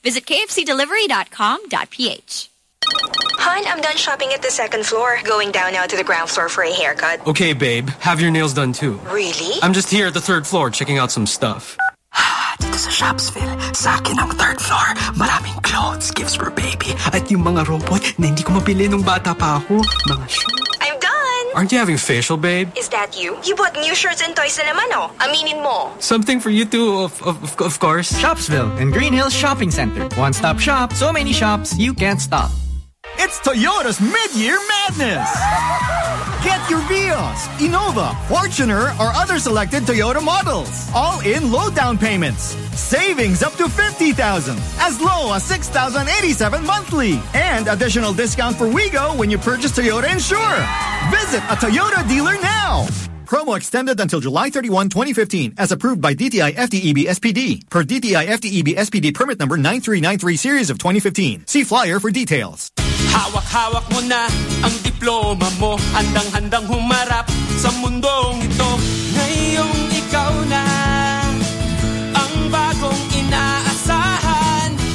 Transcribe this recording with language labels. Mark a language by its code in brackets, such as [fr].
[en] Visit kfcdelivery.com.ph. Hun, I'm done shopping at the second floor. Going down now to the ground floor for a haircut. Okay, babe, have your nails done too. Really? I'm just here at the third floor checking out some stuff. [tl] Dito sa Shopsville, sa akin ang third floor. Maraming [en] clothes, gifts for baby. [tl] At yung mga robot na hindi ko mabili nung bata pa ako. Mga [en] I'm done! Aren't you having facial, babe? Is that you? You bought new shirts and toys [tl] na naman, oh. Aminin mo. [en] Something for you too, of course. Shopsville and Green Hills Shopping Center. One-stop shop, so many shops, you can't stop. It's Toyota's mid-year madness! Get your Vios, Innova, Fortuner, or other selected Toyota models. All in low-down payments. Savings up to 50,000. As low as 6,087 monthly. And additional discount for WeGo when you purchase Toyota Insure. Visit a Toyota dealer now! Promo extended until July 31, 2015, as approved by DTI FTEB SPD, per DTI FTEB SPD permit number 9393 series of 2015. See flyer for details. [tl] Hawak-hawak mo na ang diploma mo, handang-handang humarap sa mundong ito. Ngayong ikaw na ang bagong inaasahan.